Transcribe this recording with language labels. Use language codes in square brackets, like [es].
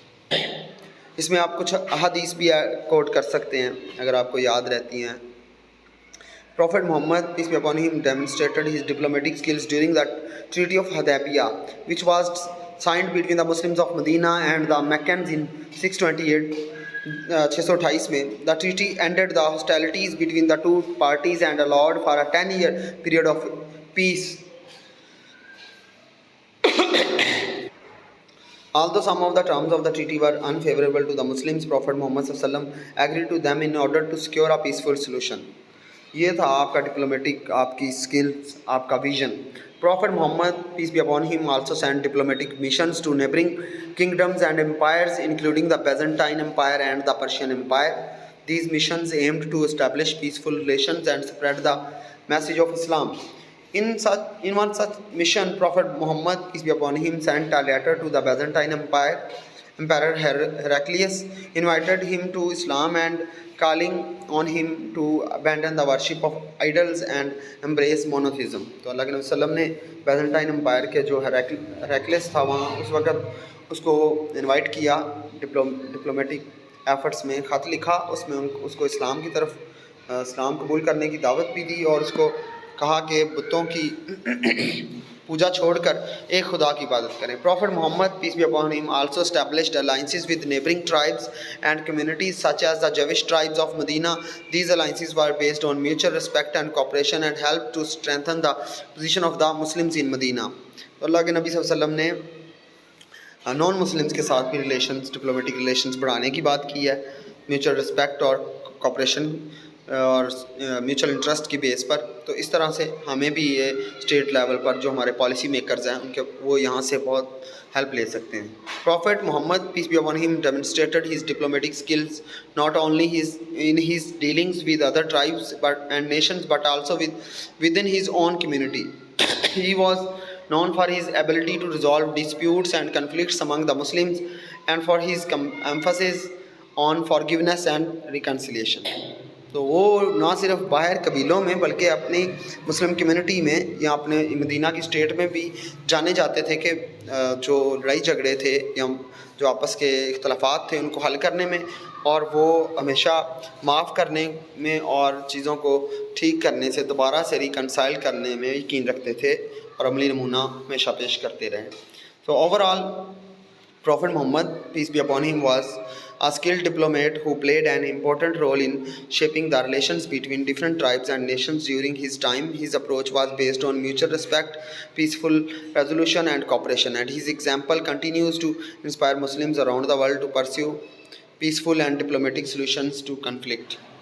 [ur] اس میں آپ کچھ احادیث بھی کوٹ کر سکتے ہیں اگر آپ کو یاد رہتی ہیں. [en] Prophet Muhammad, peace be upon him, demonstrated his diplomatic skills during the Treaty of Hudaybiyah, which was signed between the Muslims of Medina and the Meccans in 628 [ur] میں. [en] The treaty ended the hostilities between the two parties and allowed for a 10-year period of peace. Although some of the terms of the treaty were unfavorable to the Muslims, Prophet Muhammad sallallahu alaihi wasallam agreed to them in order to secure a peaceful solution. [ur] یہ تھا آپ کا diplomatic, آپ کی skills, آپ کا vision. [en] Prophet Muhammad, peace be upon him, also sent diplomatic missions to neighboring kingdoms and empires including the Byzantine Empire and the Persian Empire. These missions aimed to establish peaceful relations and spread the message of Islam. In one such mission, Prophet Muhammad, peace be upon him, sent a letter to the Byzantine Empire Emperor Heraclius invited him to Islam and calling on him to abandon the worship of idols and embrace monotheism. [ur] تو اللہ کے نبی صلی اللہ علیہ وسلم نے Byzantine umpire کے جو ہیراکلیس تھا وہاں اس وقت اس کو انوائٹ کیا ڈپلومیٹک ایفرٹس میں، خط لکھا، اس میں اس کو اسلام کی طرف اسلام قبول کرنے کی دعوت بھی دی اور اس کو کہا کہ بتوں کی پوجا چھوڑ کر ایک خدا کی عبادت کریں. [en] Prophet Muhammad, peace be upon him, also established alliances with neighboring tribes and communities such as the Jewish tribes of Medina. These alliances were based on mutual respect and cooperation and helped to strengthen the position of the Muslims in Medina. [ur] تو اللہ کے نبی صلی اللہ علیہ وسلم نے non Muslims کے ساتھ بھی ریلیشنز، ڈپلومیٹک ریلیشنز بڑھانے کی بات کی ہے، میوچل رسپیکٹ اور کوپریشن اور میوچل انٹرسٹ کی بیس پر. تو اس طرح سے ہمیں بھی یہ اسٹیٹ لیول پر جو ہمارے پالیسی میکرز ہیں ان کے وہ یہاں سے بہت ہیلپ لے سکتے ہیں. [en] Prophet Muhammad, peace be upon him, demonstrated his diplomatic skills not only in his dealings with other tribes and nations but also within his own community. He was known for his ability to resolve disputes and conflicts among the Muslims and for his emphasis on forgiveness and reconciliation. [ur] تو وہ نہ صرف باہر قبیلوں میں بلکہ اپنی مسلم community میں یا اپنے مدینہ کی اسٹیٹ میں بھی جانے جاتے تھے کہ جو لڑائی جھگڑے تھے یا جو آپس کے اختلافات تھے ان کو حل کرنے میں، اور وہ ہمیشہ معاف کرنے میں اور چیزوں کو ٹھیک کرنے سے، دوبارہ سے ریکنسائل کرنے میں یقین رکھتے تھے اور عملی نمونہ ہمیشہ پیش کرتے رہے. تو [en] Overall Prophet Muhammad, peace be upon him, was a skilled diplomat who played an important role in shaping the relations between different tribes and nations during his time. His approach was based on mutual respect, peaceful resolution, and cooperation, and his example continues to inspire Muslims around the world to pursue peaceful and diplomatic solutions to conflict.